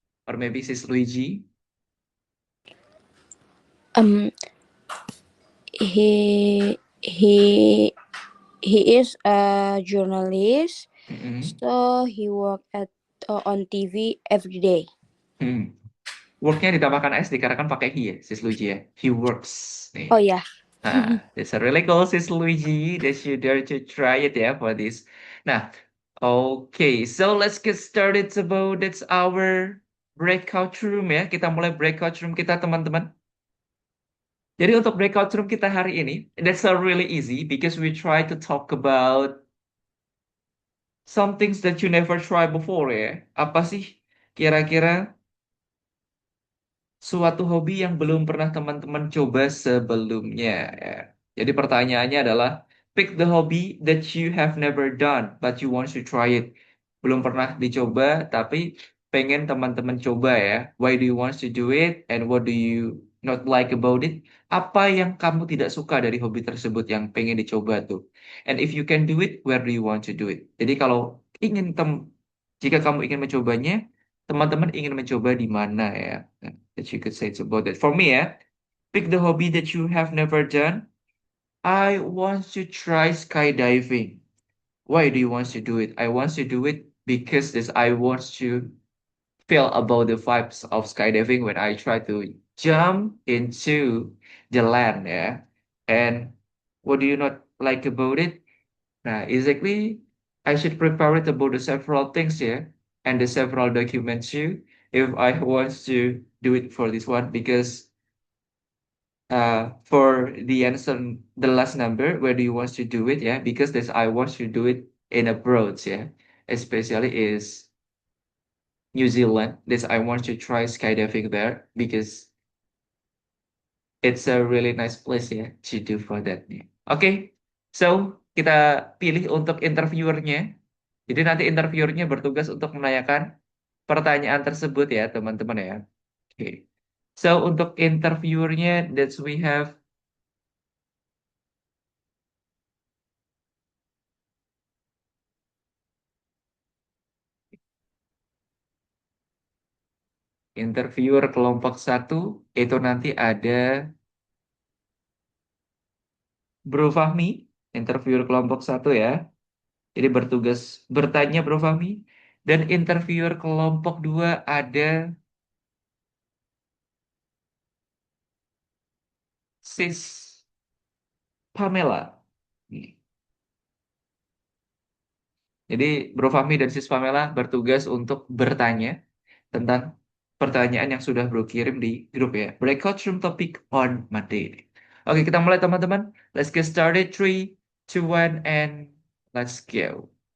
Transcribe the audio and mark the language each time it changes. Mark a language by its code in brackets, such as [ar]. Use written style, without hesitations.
[en] Or maybe Sis Luigi. He he he is a journalist, so he work on TV every day. [id] Worknya ditambahkan S dikarenakan pakai he ya, Sis Luigi ya. [en] He works. Nih. [id] Oh ya. [en] That's a really cool, Sis Luigi. That you dare to try it ya for this. Nah, okay, so let's get started about that's our breakout room ya. [id] Kita mulai breakout room kita teman-teman. Jadi untuk breakout room kita hari ini, [en] that's really easy because we try to talk about some things that you never try before ya. [id] Apa sih kira-kira suatu hobi yang belum pernah teman-teman coba sebelumnya ya. Jadi pertanyaannya adalah [en] pick the hobby that you have never done but you want to try it. [id] Belum pernah dicoba tapi pengen teman-teman coba ya. [en] Why do you want to do it and what do you not like about it? [id] Apa yang kamu tidak suka dari hobi tersebut yang pengen dicoba tuh? [en] And if you can do it, where do you want to do it? [id] Jadi kalau jika kamu ingin mencobanya, teman-teman ingin mencoba di mana ya? [en] That you could say it's about that. For me, pick the hobby that you have never done. I want to try skydiving. Why do you want to do it? I want to do it because I want to feel about the vibes of skydiving when I try to jump into the land, yeah. And what do you not like about it? Nah, exactly, I should prepare it about the several things, yeah. and the several documents too if I want to do it for this one, because for the answer, the last number, where do you want to do it? Yeah, because this I want to do it in abroad. Yeah, especially is New Zealand. This I want to try skydiving there because it's a really nice place ya to do for that. [id] Oke, so kita pilih untuk interviewernya. Jadi nanti interviewernya bertugas untuk menanyakan pertanyaan tersebut ya teman-teman ya. Oke, so untuk interviewernya [en] that we have interviewer [id] kelompok 1 itu nanti ada Bro Fahmi, interviewer kelompok 1 ya. Jadi bertugas bertanya Bro Fahmi. Dan interviewer kelompok 2 ada Sis Pamela. Jadi Bro Fahmi dan Sis Pamela bertugas untuk bertanya tentang pertanyaan yang sudah Bro kirim di grup ya. [en] Breakout room topic on Monday. [id] Oke, kita mulai teman-teman. [en] Let's get started. 3, 2, 1, and let's go.